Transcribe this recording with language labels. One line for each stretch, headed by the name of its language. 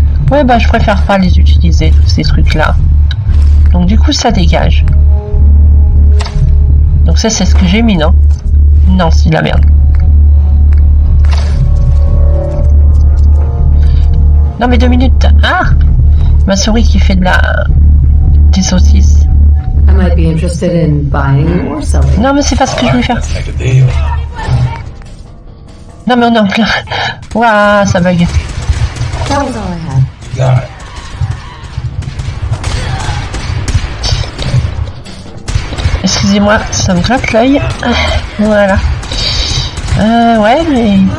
French: Ouais, bah, je préfère pas les utiliser, tous ces trucs-là. Donc, du coup, ça dégage. Donc, ça, c'est ce que j'ai mis, non? Non, c'est de la merde. Non, mais 2 minutes. Ah! Ma souris qui fait des saucisses.
English: I might be interested in buying or selling.
French: Non, mais c'est pas ce que je voulais faire.
English: Let's make a deal.
French: Non, mais on est en plein. Waouh, ça bug.
English: That was all I had. You got it.
French: Excusez-moi, ça me gratte l'œil. Voilà. Ouais, mais...